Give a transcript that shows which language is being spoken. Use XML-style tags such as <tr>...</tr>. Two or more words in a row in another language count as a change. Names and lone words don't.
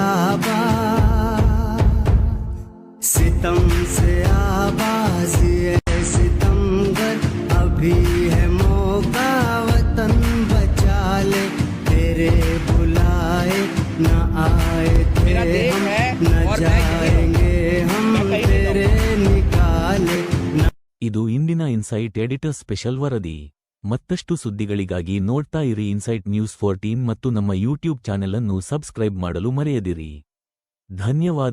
<hi>आवाज़ ये सितमगर अभी है मौका, वतन बचा ले तेरे बुलाए न आए</hi> <kn>ಇದು ಇಂದಿನ ಇನ್ಸೈಟ್</kn> <en>editor special</en> <kn>ವರದಿ. ಮತ್ತಷ್ಟು ಸುದ್ದಿಗಳಿಗಾಗಿ ನೋಡ್ತಾ ಇರಿ ಇನ್ಸೈಟ್ ನ್ಯೂಸ್ 14 ಮತ್ತು ನಮ್ಮ</kn> <en>YouTube channel</en> <kn>ಅನ್ನು ಸಬ್ಸ್ಕ್ರೈಬ್ ಮಾಡಲು ಮರೆಯದಿರಿ.</kn>